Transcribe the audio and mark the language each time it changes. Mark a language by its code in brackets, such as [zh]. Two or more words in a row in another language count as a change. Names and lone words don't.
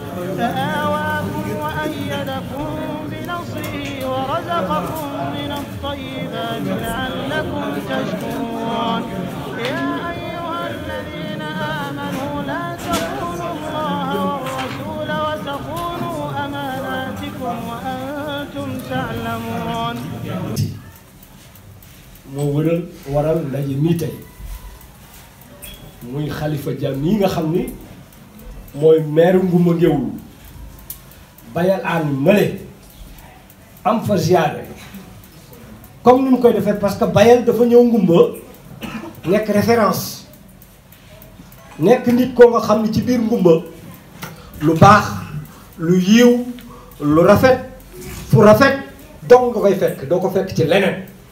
[ar] وأيدكم بنصره ورزقكم من الطيبات لعلكم تشكرون يا أيها الذين آمنوا لا تخونوا الله والرسول وتخونوا أماناتكم وأنتم تعلمون [wo] moo waral ndaje nii tey muy Khalifa Dia mii nga xam ni mooy maire Ngoumba Ngéwul bayal aan male am fa ziyaare comme ni mu koy defee [fr] parce que [wo] bayal dafa ñëw Ngoumba nekk référence nekk nit koo nga xam ni ci biir Ngoumba lu baax lu yiw lu rafet fu rafet dong nga koy fekk doo ko fekk ci leneen